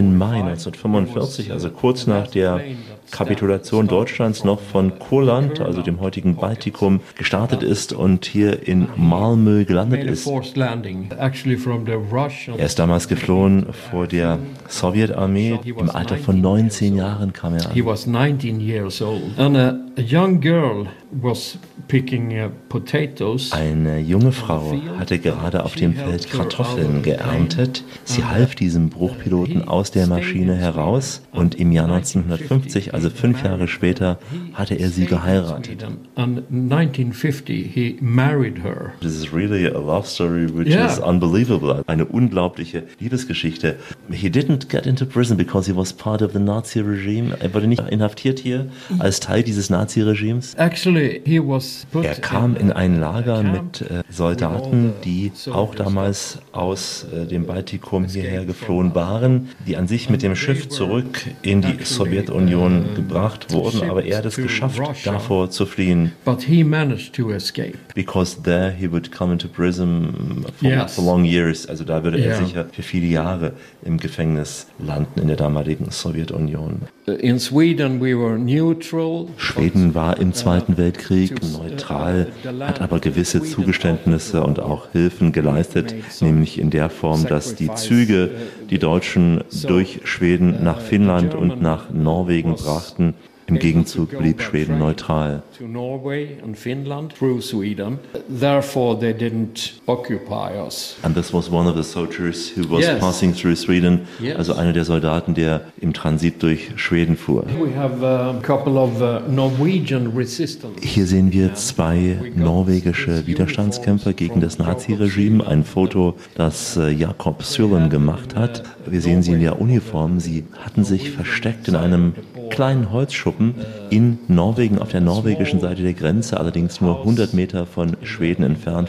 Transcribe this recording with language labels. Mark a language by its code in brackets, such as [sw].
[de] Mai 1945, also kurz nach der Kapitulation Deutschlands, noch von Kurland, also dem heutigen Baltikum, gestartet ist und hier in Malmö gelandet ist. Er ist damals geflohen vor der Sowjetarmee. Im Alter von 19 Jahren kam er an. [en] He was 19 years old. And a young girl was picking potatoes. [de] Eine junge Frau hatte gerade auf dem Feld Kartoffeln geerntet. Sie half diesem Bruchpiloten aus der Maschine heraus und im Jahr 1950, also 5 Jahre später, hatte er sie geheiratet. [en] And 1950 he married her. This is really a love story which is unbelievable. [de] Eine unglaubliche Liebesgeschichte. [en] He didn't get into prison because he was part of the Nazi regime. [de] Er wurde nicht inhaftiert hier als Teil dieses Nazi-Regimes. [en] Actually, he was put [de] er kam in ein Lager mit Soldaten, die auch damals aus dem Baltikum hierher geflohen waren, die an sich mit dem Schiff zurück in die Sowjetunion gebracht wurden, aber er hat es geschafft, davor zu fliehen. [en] But he managed to escape. Because there he would come into prison for long years. [de] Also da würde er sicher für viele Jahre im Gefängnis landen in der damaligen Sowjetunion. [en] In Sweden we were neutral. [de] Schweden war im Zweiten Weltkrieg neutral, hat aber gewisse Zugeständnisse und auch Hilfen geleistet, nämlich in der Form, dass die Züge die Deutschen durch Schweden nach Finnland und nach Norwegen brachten. Im Gegenzug blieb Schweden neutral. [en] To Norway and Finland through Sweden. Therefore they didn't occupy us. And this was one of the soldiers who was passing through Sweden, [de] also einer der Soldaten, der im Transit durch Schweden fuhr. [en] We have a couple of Norwegian resistance. [de] Hier sehen wir zwei norwegische Widerstandskämpfer gegen das Nazi-Regime, ein Foto, das Jakob Sylen gemacht hat. Wir sehen sie in der Uniform, sie hatten sich versteckt in einem kleinen Holzschuppen in Norwegen auf der norwegischen Seite der Grenze, allerdings nur 100 Meter von Schweden entfernt.